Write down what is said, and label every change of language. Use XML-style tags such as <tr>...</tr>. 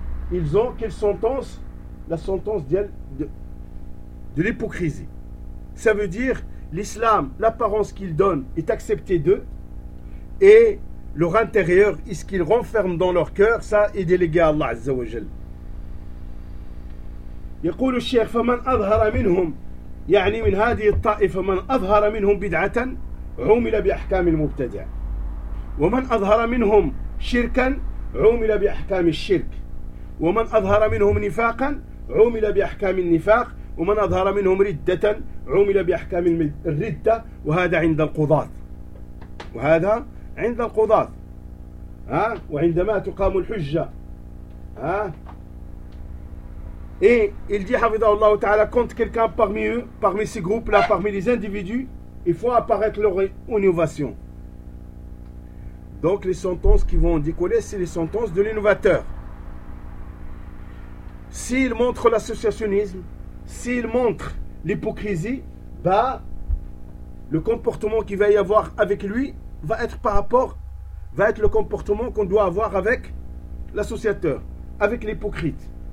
<fr>Ils ont quelle sentence? La sentence de l'hypocrisie. Ça veut dire, l'islam, l'apparence qu'ils donnent est acceptée d'eux et leur intérieur, ce qu'ils renferment dans leur cœur, ça est délégué à Allah Azza wa Jal.</fr> <ar>يقول الشيخ فمن أظهر منهم يعني من هذه الطائفة من أظهر منهم بدعة عمل بأحكام المبتدع ومن أظهر منهم شركا عمل بأحكام الشرك ومن أظهر منهم نفاقا عمل بأحكام النفاق ومن أظهر منهم ردة عمل بأحكام الردة وهذا عند القضاة وهذا عند القضاة ها وعندما تقام الحجة ها</ar> <fr>et il dit</fr> <ar>حفظه الله تعالى</ar> <fr>quand quelqu'un parmi eux parmi ces groupes là parmi les individus il faut apparaître leur innovation Donc les sentences qui vont décoller, c'est les sentences de l'innovateur. S'il montre l'associationnisme, s'il montre l'hypocrisie, bah, le comportement qu'il va y avoir avec lui va être par rapport, va être le comportement qu'on doit avoir avec l'associateur, avec l'hypocrite.</fr>